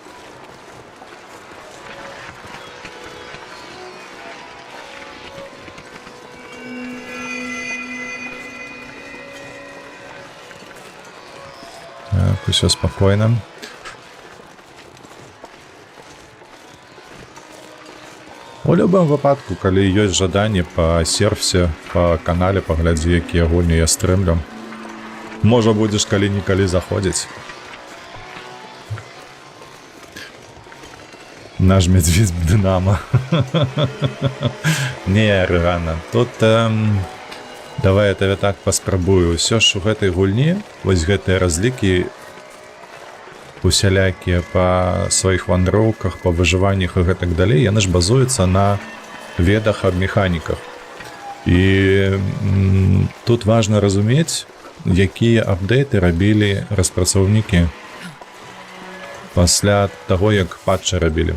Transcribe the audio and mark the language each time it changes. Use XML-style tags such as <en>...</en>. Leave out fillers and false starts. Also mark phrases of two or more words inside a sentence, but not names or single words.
<be>Так, усё спакойна. У любым выпадку, калі ёсць жаданне па серфсе, па канале, паглядзі, якія гульні я стрымлю. Можа, будзеш калі-нікалі заходзіць.</be> <ru>Наш медведь Динамо.</ru> <be>Не, Рыгана, тут... Давай я тебе так паспрабую. Усё ж у гэтай гульні, вось гэтыя разлікі усялякія па сваіх вандроўках, па выжываннях і гэтак далей, яны ж базуюцца на ведах аб механіках. І тут важна разумець, якія апдейты рабілі распрацоўнікі пасля таго, як патчы рабілі.</be>